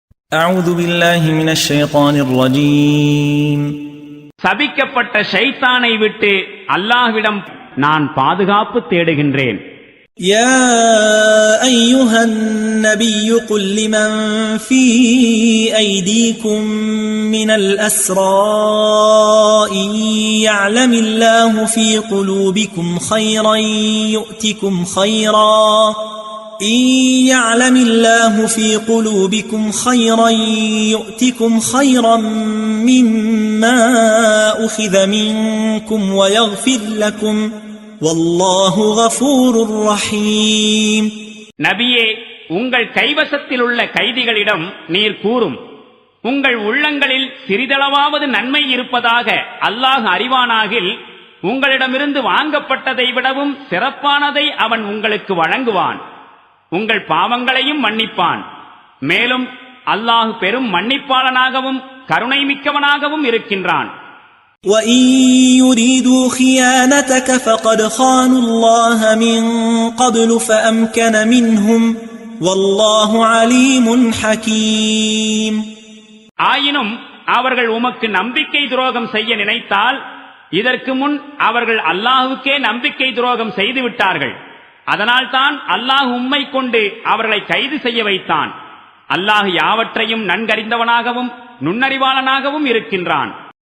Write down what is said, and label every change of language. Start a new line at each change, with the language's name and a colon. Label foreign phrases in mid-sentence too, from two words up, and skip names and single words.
Arabic: أعوذ بالله من الشيطان الرجيم
Tamil: சபிக்கப்பட்ட ஷைத்தானை விட்டு அல்லாஹ்விடம் நான் பாதுகாப்பு தேடுகின்றேன்.
Arabic: يا أيها النبي قل لمن في أيديكم من الأسرى إن يعلم الله في قلوبكم خيرا يؤتكم خيرا إن يعلم الله في قلوبكم خيرا يؤتكم خيرا مما أخذ منكم ويغفر لكم والله غفور رحيم.
Tamil: நபியே, உங்கள் கைவசத்தில் உள்ள கைதிகளிடம் நீர் கூறும், உங்கள் உள்ளங்களில் சிறிதளவாவது நன்மை இருப்பதாக அல்லாஹ் அறிவானாகில் உங்களிடமிருந்து வாங்கப்பட்டதை விடவும் சிறப்பானதை அவன் உங்களுக்கு வழங்குவான், உங்கள் பாவங்களையும் மன்னிப்பான். மேலும் அல்லாஹ் பெரும் மன்னிப்பாளனாகவும் கருணை மிக்கவனாகவும் இருக்கின்றான்.
Arabic: وَإِن يُرِيدُوا خِيَانَتَكَ فَقَدْ خَانُوا اللَّهَ مِن قَبْلُ فَأَمْكَنَ مِنْهُمْ وَاللَّهُ عَلِيمٌ حَكِيمٌ.
Tamil: ஆயினும் அவர்கள் உமக்கு நம்பிக்கை துரோகம் செய்ய நினைத்தால் இதற்கு முன் அவர்கள் அல்லாஹுக்கே நம்பிக்கை துரோகம் செய்து விட்டார்கள். அதனால்தான் அல்லாஹ் உம்மை கொண்டு அவர்களை கைது செய்ய வைத்தான். அல்லாஹ் யாவற்றையும் நன்கறிந்தவனாகவும் நுண்ணறிவாளனாகவும் இருக்கின்றான்.